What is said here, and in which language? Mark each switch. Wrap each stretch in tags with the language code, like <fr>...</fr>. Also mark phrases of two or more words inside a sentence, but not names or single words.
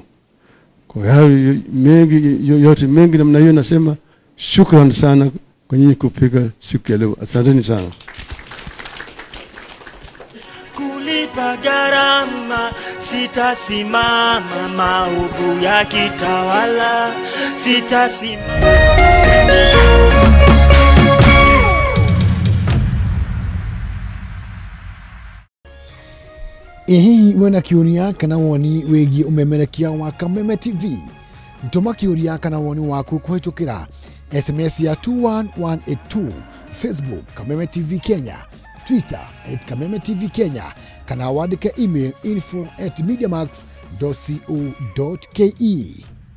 <sw>Kwa hiyo yote mengi namna hiyo nasema shukrani sana kwa nyinyi kupika siku ya leo. Asanteni sana. Kulipa gharama, sitasimama maovu ya kitawala, sitasimama.</sw> <ki>Ehi wena kiuria kana woni wegi umemerekia wa Kameme TV. Ntoma kiuria kana woni waku kuhitukira SMS ya 21182, Facebook Kameme TV Kenya, Twitter @Kameme TV Kenya, kana wandike email info@mediamax.co.ke.</ki>